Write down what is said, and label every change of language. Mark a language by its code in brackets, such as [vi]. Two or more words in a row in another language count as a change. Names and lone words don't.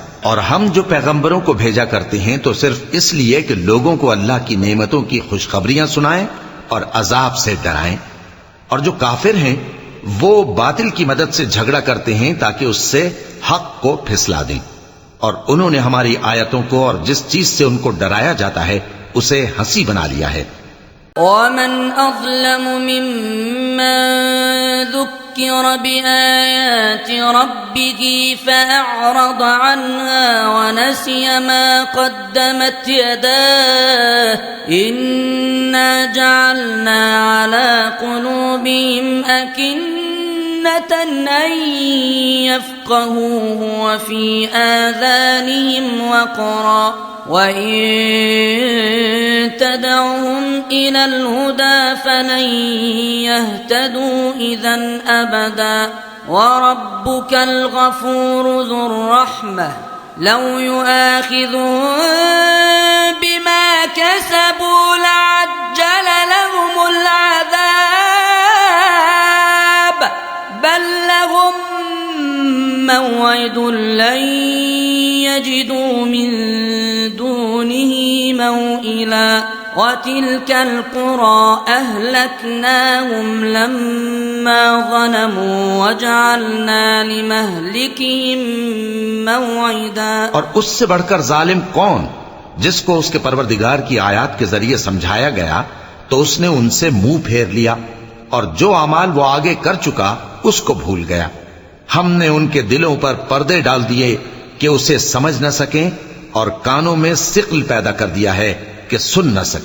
[ur] اور ہم جو پیغمبروں کو بھیجا کرتے ہیں تو صرف اس لیے کہ لوگوں کو اللہ کی نعمتوں کی خوشخبریاں سنائیں اور عذاب سے ڈرائیں. اور جو کافر ہیں وہ باطل کی مدد سے جھگڑا کرتے ہیں تاکہ اس سے حق کو پھسلا دیں. اور انہوں نے ہماری آیتوں کو اور جس چیز سے ان کو ڈرایا جاتا ہے اسے ہنسی بنا لیا ہے. [ar] وَمَنْ أَظْلَمُ مِمَّنْ ذُكِّرَ بِآيَاتِ رَبِّهِ فَأَعْرَضَ عَنْهَا وَنَسِيَ مَا قَدَّمَتْ يَدَاهُ إِنَّا جَعَلْنَا عَلَى قُلُوبِهِمْ أَكِنَّةً أَنْ يَفْقَهُوهُ وَفِي آذَانِهِمْ وَقْرًا وَإِنْ تَدْعُهُمْ إِلَى الْهُدَى فَلَنْ يَهْتَدُوا إِذًا أَبَدًا وَرَبُّكَ الْغَفُورُ ذُو الرَّحْمَةِ لَوْ يُؤَاخِذُهُمْ بِمَا كَسَبُوا لَعَجَّلَ لَهُمُ الْعَذَابَ بَلْ لَهُمْ مَوْعِدٌ لَنْ يَجِدُوا مِنْ دُونِهِ مَوْئِلًا وَتِلْكَ الْقُرَى أَهْلَكْنَاهُمْ لَمَّا ظَلَمُوا وَجَعَلْنَا لِمَهْلِكِهِمْ مَوْعِدًا. [ur] اور اس سے بڑھ کر ظالم کون، جس کو اس کے پروردگار کی آیت کے ذریعے سمجھایا گیا تو اس نے ان سے منہ پھیر لیا، اور جو اعمال وہ آگے کر چکا اس کو بھول گیا. ہم نے ان کے دلوں پر پردے ڈال دیے کہ اسے سمجھ نہ سکیں، اور کانوں میں ثقل پیدا کر دیا ہے کہ سن نہ سکیں.